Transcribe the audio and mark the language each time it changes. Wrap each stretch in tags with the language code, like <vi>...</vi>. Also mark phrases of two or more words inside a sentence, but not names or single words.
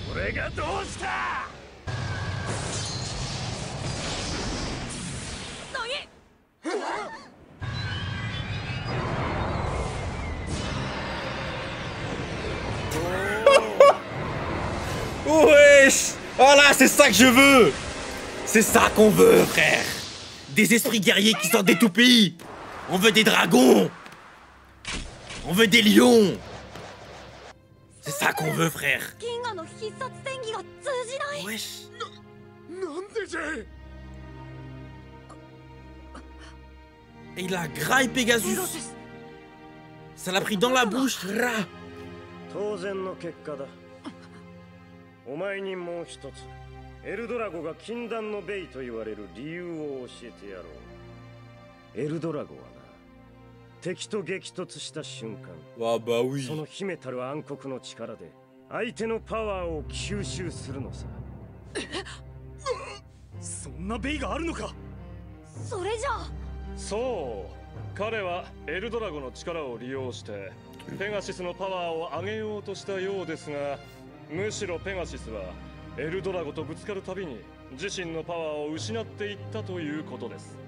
<ja>れがどうした。</ja> <fr>Wesh! Voilà, c'est ça que je veux! C'est ça qu'on veut, frère! Des esprits guerriers qui sortent des toupies! On veut des dragons! On veut des lions! C'est ça qu'on veut, frère! Wesh!</fr> <ja>なんでじゃい。</ja> <fr>Et il a graille Pegasus! Ça l'a pris dans la bouche! Ra!</fr> <ja>当然の結果だ。お前にもう一つエルドラゴが禁断のベイと言われる理由を教えてやろう。エルドラゴはな、敵と激突した瞬間、</ja> <fr>Ah bah oui!</fr> <ja>その秘めたる暗黒の力で相手のパワーを吸収するのさ。そんなベイがあるのか。それじゃあそう、彼はエルドラゴの力を利用してペガシスのパワーを上げようとしたようですが、むしろペガシスはエルドラゴとぶつかるたびに自身のパワーを失っていったということです。</ja>